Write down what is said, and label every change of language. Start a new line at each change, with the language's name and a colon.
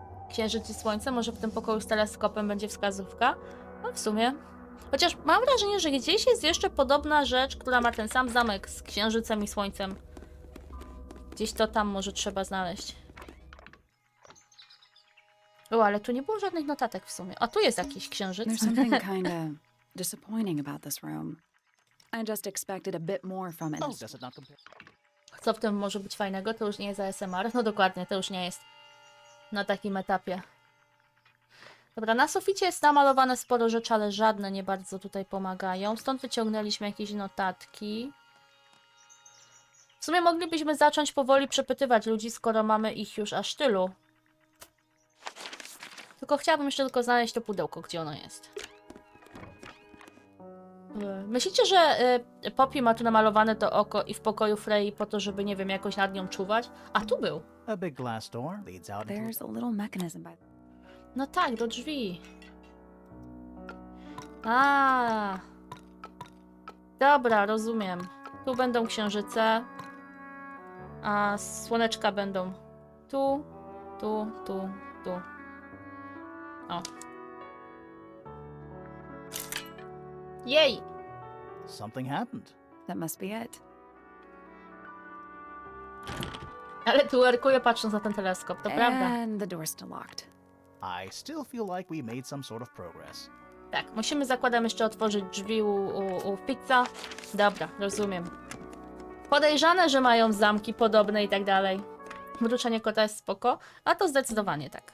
Polish: Księżyc i słońce, może w tym pokoju z teleskopem będzie wskazówka? No w sumie. Chociaż mam wrażenie, że gdzieś jest jeszcze podobna rzecz, która ma ten sam zamek z księżycem i słońcem. Gdzieś to tam może trzeba znaleźć. O, ale tu nie było żadnych notatek w sumie. A tu jest jakiś księżyc.
English: There's something kinda disappointing about this room. I just expected a bit more from it. Does it not compare?
Polish: Co w tym może być fajnego? To już nie jest ASMR. No dokładnie, to już nie jest na takim etapie. Dobra, na suficie jest namalowane sporo rzeczy, ale żadne nie bardzo tutaj pomagają. Stąd wyciągnęliśmy jakieś notatki. W sumie moglibyśmy zacząć powoli przepytywać ludzi, skoro mamy ich już aż tylu. Tylko chciałabym jeszcze tylko znaleźć to pudełko, gdzie ono jest. Myślicie, że Poppy ma tu namalowane to oko i w pokoju Frey po to, żeby, nie wiem, jakoś nad nią czuwać? A tu był.
English: A big glass door leads out into... There's a little mechanism by...
Polish: No tak, do drzwi. A. Dobra, rozumiem. Tu będą księżyce. A słoneczka będą tu, tu, tu, tu. O. Jej!
English: Something happened. That must be it.
Polish: Ale tu erkuję patrząc na ten teleskop, to prawda.
English: And the door's still locked. I still feel like we made some sort of progress.
Polish: Tak, musimy, zakładam, jeszcze otworzyć drzwi u pizza. Dobra, rozumiem. Podejrzane, że mają zamki podobne i tak dalej. Mruczenie kota jest spoko, a to zdecydowanie tak.